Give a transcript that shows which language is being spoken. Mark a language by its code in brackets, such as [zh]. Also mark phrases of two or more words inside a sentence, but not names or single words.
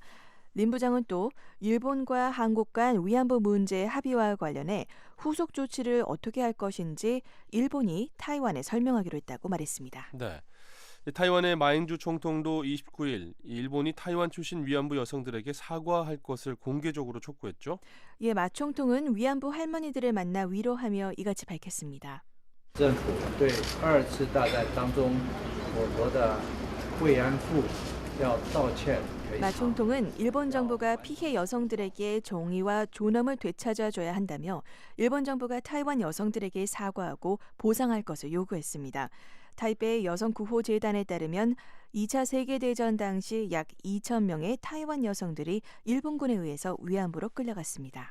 [ko] 린 부장은 또 일본과 한국 간 위안부 문제 합의와 관련해 후속 조치를 어떻게 할 것인지 일본이 타이완에 설명하기로 했다고 말했습니다. 네. 타이완의 마잉주 총통도 29일 일본이 타이완 출신 위안부 여성들에게 사과할 것을 공개적으로 촉구했죠. 예, 마 총통은 위안부 할머니들을 만나 위로하며 이같이 밝혔습니다. [zh] 政府对二次大战当中我国的慰安妇要道歉。 [ko] 마 총통은 일본 정부가 피해 여성들에게 정의와 존엄을 되찾아줘야 한다며 일본 정부가 타이완 여성들에게 사과하고 보상할 것을 요구했습니다. 타이베이 여성구호재단에 따르면 2차 세계대전 당시 약 2,000명의 타이완 여성들이 일본군에 의해서 위안부로 끌려갔습니다.